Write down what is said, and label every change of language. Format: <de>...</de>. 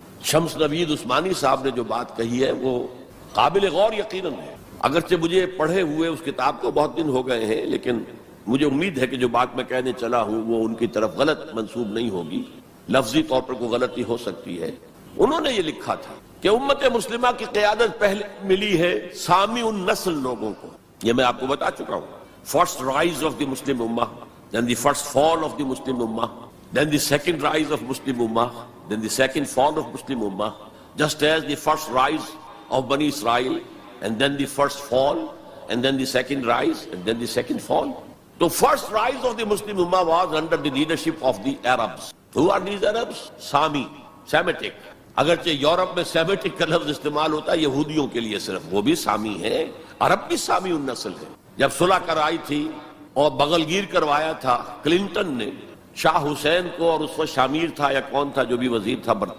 <ur>شمس نوید عثمانی صاحب نے جو بات کہی ہے وہ قابل غور یقیناً ہے، اگرچہ مجھے پڑھے ہوئے اس کتاب کو بہت دن ہو گئے ہیں، لیکن مجھے امید ہے کہ جو بات میں کہنے چلا ہوں وہ ان کی طرف غلط منسوب نہیں ہوگی، لفظی طور پر کوئی غلطی ہو سکتی ہے۔ انہوں نے یہ لکھا تھا کہ امت مسلمہ کی قیادت پہلے ملی ہے سامی النسل لوگوں کو، یہ میں آپ کو بتا چکا ہوں۔</ur> <en>First rise of the Muslim امہ، then the first fall of the Muslim امہ، then the second rise of Muslim Ummah, then the second fall of Muslim Ummah, just as the first rise of Bani Israel, and then the first fall, and then the second rise, and then the second fall. The first rise of the Muslim Ummah was under the leadership of the Arabs. Who are these Arabs? Sami, Semitic.</en> <ur>اگرچہ Europe میں Semitic کا لفظ استعمال ہوتا ہے یہودیوں کے لیے صرف، وہ بھی سامی ہے، عرب بھی سامی النسل ہے۔ جب صلح کرائی تھی اور بغل گیر کروایا تھا کلنٹن نے شاہ حسین کو، اور اس وقت شامیر تھا یا کون تھا جو بھی وزیر تھا</ur>